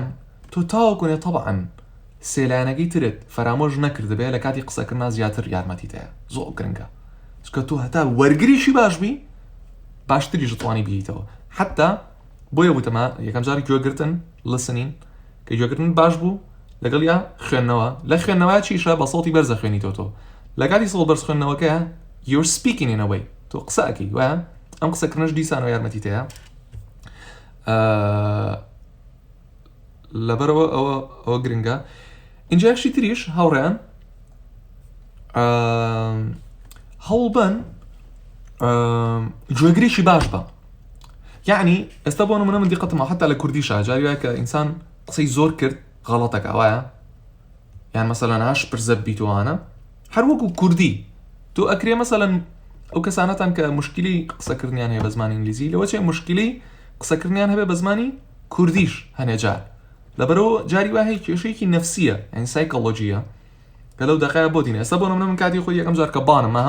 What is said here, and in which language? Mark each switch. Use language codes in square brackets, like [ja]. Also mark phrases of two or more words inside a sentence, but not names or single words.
[ckb] تۆ تاوەکوێ تەبعەن سێلایەنەکەی ترت فەرامۆژ نەکردبێ لە کاتی قسەکردنا زیاتر یارمەتیت هەیە زۆر گرنگە چکە تۆ هەتا وەرگریشی باشبی باشتریش دەتوانی بهیتەوە حتا بۆیە وتەما یەکەم جاری گوێگرتن listening کە گوێگرتن باش بوو لەگەڵ یا خوێندنەوە لە خوێندنەوە چیشە بە سەڵتی بەرزە خوێنیتەوە تۆ لە کاتی سەڵ بەرز خوێندنەوەکەیە [en] you're speaking in a way [ckb] تۆ قسە ئەکەی وایە ئەم قسەکردنەش دیسانەوە یارمەتیت هەیە لەبەرەوە ئەوە گرنگە اینجا یەکشی تریش هاوڕێیان هەوڵبن گوێگریشی باش بە یعنی ئێستا بۆ نمونە من دیقەتمە حتا لە کوردیشە جاری وایە کە ئینسان قسەی زۆر کرد غەڵەتەکە وایە یان مەسەلەن هاش پرزە بیتوانە هەر وەکو کوردی تۆ ئەکرێ مەسەلەن ئەو کەسانەتان کە مشکلی قسەکردنیان هەیە بە زمانی ئینگلیزی لەوە چێ مشکلی قسەکردنیان هەبێ بە زمانی کوردیش هەنێجار لەبەرەوە جاری وا هەیە کێشەیەکی نەفسیە یعنی سایکۆلۆجیە کە لەو دەقایە بۆ دینە ئێستا بۆ نمونە من کاتی خۆی یەکەم جار کە بانم ما